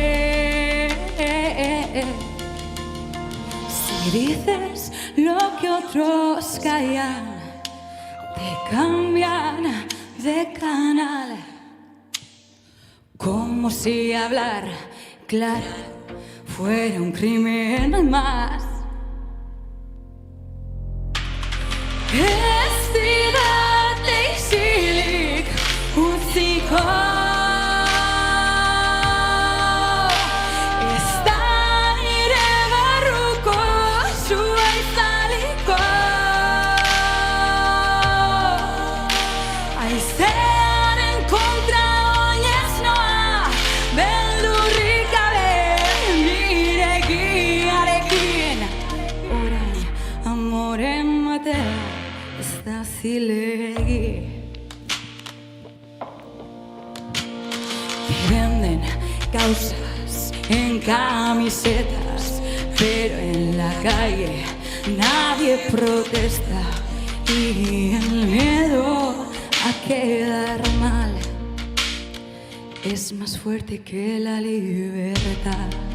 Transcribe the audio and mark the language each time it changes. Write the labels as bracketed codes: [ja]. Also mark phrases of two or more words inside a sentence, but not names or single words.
[es] Si dices lo que otros callan, te cambian de canal, como si hablar claro fuera un crimen más. [eu] Ez didate isilik utziko, ez da nire barruko sua izaliko. Haizearen kontra oinez noa, beldurrik gabe nire egiarekin. Orain amoren matea está zilegi. [es] Te venden causas en camisetas, pero en la calle nadie protesta. Y el miedo a quedar mal es más fuerte que la libertad.